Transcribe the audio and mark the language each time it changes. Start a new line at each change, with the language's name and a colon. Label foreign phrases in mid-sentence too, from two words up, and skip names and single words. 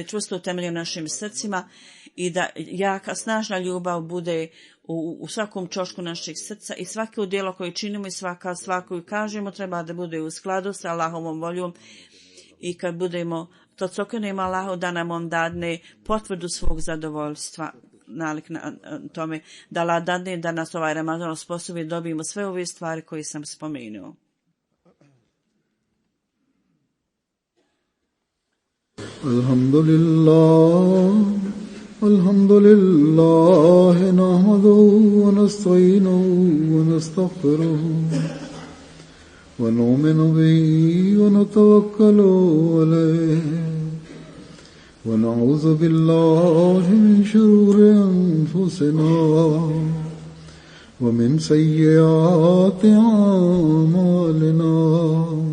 Bosnian: čvrsto utemeljena u našim srcima i da jaka, snažna ljubav bude u svakom čošku naših srca i svako djelo koje činimo i svako kažemo treba da bude u skladu sa Allahovom voljom i kad budemo to cokenemo Allahu da nam on dadne potvrdu svog zadovoljstva nalik na tome da Allah dadne da nas ovaj Ramazan osposobi dobijemo sve ove stvari koje sam spomenuo.
Arabic: الحمد لله نحمده و نستعينه و نستغفره و نؤمن به و نتوكل عليه و نعوذ بالله من شرور أنفسنا و من سيئات أعمالنا.